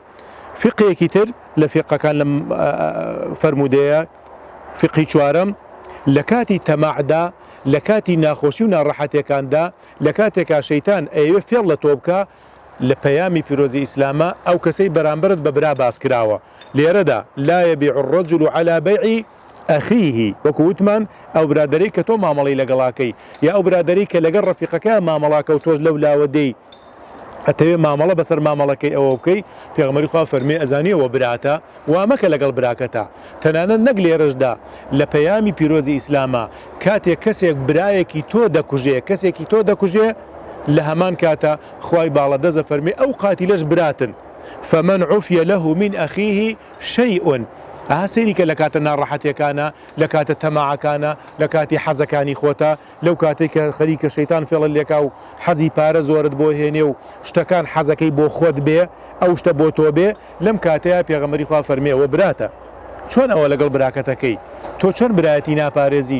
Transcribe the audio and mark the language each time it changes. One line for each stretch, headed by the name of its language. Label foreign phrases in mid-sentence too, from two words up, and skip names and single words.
Central Kurdish: فقێکی تر لە فقەکان لە فەرمودەیە فقی چوارەم لە کاتی تەماعدا، لە کاتی ناخۆشی و ناڕەحەتەکاندا، لە کاتێکا شەیتان ئەوێ فێڵ لە تۆ بکە لە پەیامی پیرۆزی ئیسلامە ئەو کەسەی بەرامبرت بە برا باس کراوە.
Arabic: لێرەدا لا يبيع الرجل على بيع أخيه،
Central Kurdish: وەکو وتمان ئەو برادەرەی کە تۆ مامەڵەی لەگەڵاکەی یا ئەو برادەرەی کە لەگەڵ ڕەفیقەکە مامەڵاکە و تۆش لەو لاوەدەی ئەتەوێ مامەڵە بەسەر مامەڵەکەی ئەوە بکەی. پێغەمبەری خوا فەرمێ ئەزانیەوە براتە وا مەکە لەگەڵ براکەتە. تەنانەت نەک لێرەشدا لە پەیامی پیرۆزی ئیسلامە کاتێک کەسێک برایەکی تۆ دەکوژێ، کەسێکی تۆ دەکوژێ، لە هەمان کاتە خوای باڵەدەزە فەرمێ ئەو قاتیلەش براتن.
Arabic: فمن عفي له من أخيه شيء
Central Kurdish: سيري کە لە کاتە ناڕەحەتیەکانە، لە کاتە تەماعەکانە، لە کاتی حەزەکانی خۆتە، لەو کاتێک کە خەریکە شەیتان فێڵە لێکا و حەزی پارە زۆرت بۆ هێنێ و شتەکان حەزەکەی بۆ خۆت بێ، ئەو شتە بۆ تۆ بێ، لەم کاتەیە پێغەمبەری خوا فەرمێەوە براتە. چۆن ئەوە لەگەڵ براکەتەکەی؟ تۆ چۆن برایەتی ناپارێزی؟